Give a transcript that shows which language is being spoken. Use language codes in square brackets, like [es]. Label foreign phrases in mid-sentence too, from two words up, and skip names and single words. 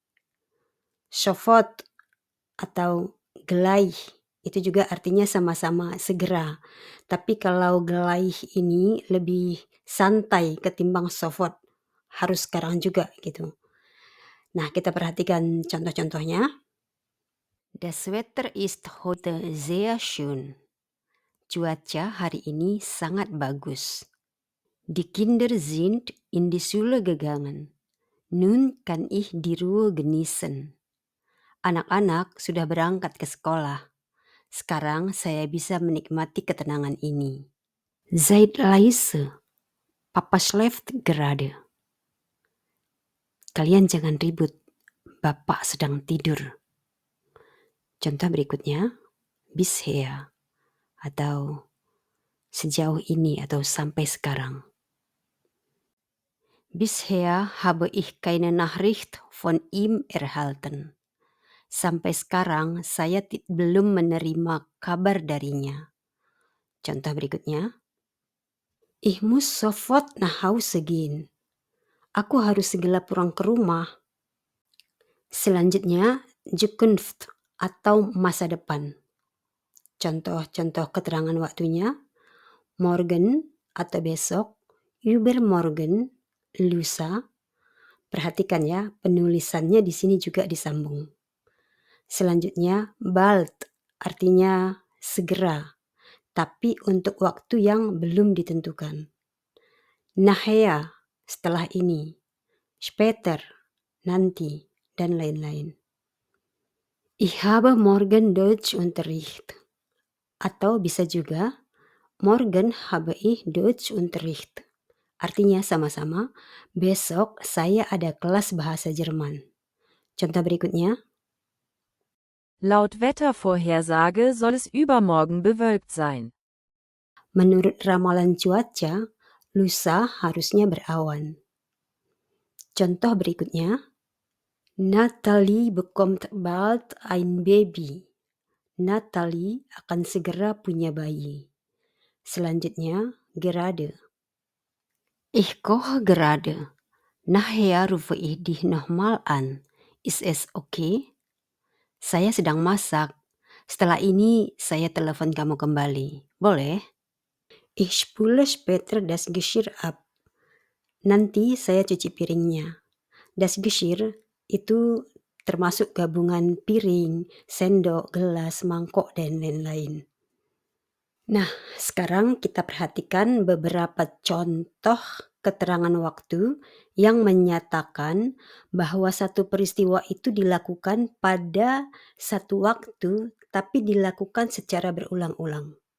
[id] Sofort atau gleich itu juga artinya sama-sama segera. Tapi kalau gleich ini lebih santai ketimbang sofort, harus sekarang juga gitu. Nah, kita perhatikan contoh-contohnya. [de] Das Wetter ist heute sehr schön. [id] Cuaca hari ini sangat bagus. [de] Die Kinder sind in die Schule gegangen. Nun kann ich die Ruhe genießen. [id] Anak-anak sudah berangkat ke sekolah. Sekarang saya bisa menikmati ketenangan ini. [de] Seid leise, Papa schläft gerade. [id] Kalian jangan ribut, Bapak sedang tidur. Contoh berikutnya, bisher atau sejauh ini atau sampai sekarang. [de] Bisher habe ich keine Nachricht von ihm erhalten. [id] Sampai sekarang saya belum menerima kabar darinya. Contoh berikutnya, [de] ich muss sofort nach Hause gehen. [id] Aku harus segera pulang ke rumah. Selanjutnya, Zukunft atau masa depan. Contoh-contoh keterangan waktunya, morgen atau besok, übermorgen, lusa. Perhatikan ya, penulisannya di sini juga disambung. Selanjutnya, bald artinya segera, tapi untuk waktu yang belum ditentukan. Nachher, setelah ini. Später, nanti, dan lain-lain. [de] Ich habe morgen Deutschunterricht. [id] Atau bisa juga, [de] morgen habe ich Deutschunterricht. [id] Artinya sama-sama, besok saya ada kelas bahasa Jerman. Contoh berikutnya, [de] Laut Wettervorhersage soll es übermorgen bewölkt sein. [id] menurut ramalan cuaca, lusa harusnya berawan. Contoh berikutnya, [de] Natalie bekommt bald ein Baby. [id] Natalie akan segera punya bayi. Selanjutnya, [de] gerade. Ich koche gerade. Nachher rufe ich dich nochmal an. Ist es okay? [id] Saya sedang masak. Setelah ini saya telepon kamu kembali. Boleh? [de] Ich spule später das Geschirr ab. [id] Nanti saya cuci piringnya. [de] Das Geschirr [id] itu termasuk gabungan piring, sendok, gelas, mangkok, dan lain-lain. Nah, sekarang kita perhatikan beberapa contoh keterangan waktu yang menyatakan bahwa satu peristiwa itu dilakukan pada satu waktu, tapi dilakukan secara berulang-ulang.